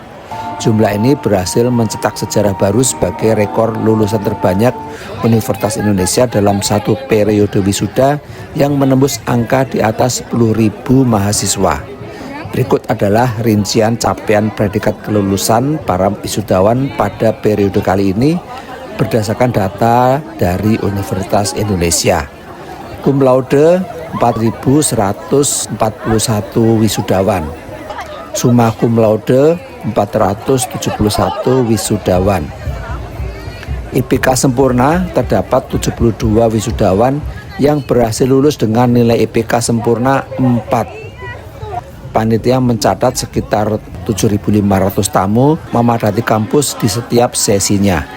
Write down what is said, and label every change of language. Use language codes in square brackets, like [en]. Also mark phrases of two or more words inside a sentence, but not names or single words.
[id] Jumlah ini berhasil mencetak sejarah baru sebagai rekor lulusan terbanyak Universitas Indonesia dalam satu periode wisuda yang menembus angka di atas 10.000 mahasiswa. Berikut adalah rincian capaian predikat kelulusan para wisudawan pada periode kali ini berdasarkan data dari Universitas Indonesia. [la] Cum laude [id] 4.141 wisudawan. [la] Summa cum laude [id] 471 wisudawan. IPK sempurna terdapat 72 wisudawan yang berhasil lulus dengan nilai IPK sempurna 4. Panitia mencatat sekitar 7.500 tamu memadati kampus di setiap sesinya.